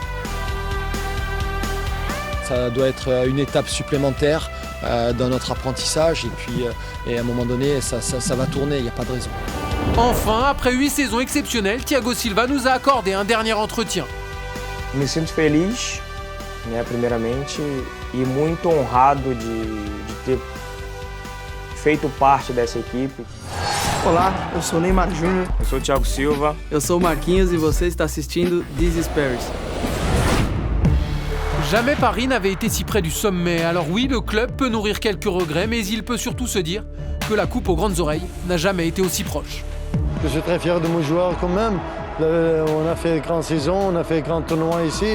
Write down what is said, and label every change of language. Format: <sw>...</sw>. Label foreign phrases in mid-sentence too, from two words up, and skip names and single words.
<fr>Ça doit être une étape supplémentaire dans notre apprentissage et puis à un moment donné, ça va tourner, il n'y a pas de raison. Enfin, après 8 saisons exceptionnelles, Thiago Silva nous a accordé un dernier entretien.</fr> <pt>Me sinto feliz, primeiramente, e muito honrado de ter feito parte dessa equipe. Olá, eu sou Neymar Júnior. Eu sou o Thiago Silva. Eu sou o Marquinhos e você está assistindo This is Paris.</pt> <fr>Jamais Paris n'avait été si près du sommet. Alors oui, le club peut nourrir quelques regrets, mais il peut surtout se dire que la coupe aux grandes oreilles n'a jamais été aussi proche. Je suis très fier de mon joueur quand même. On a fait une grande saison, on a fait un grand tournoi ici.</fr>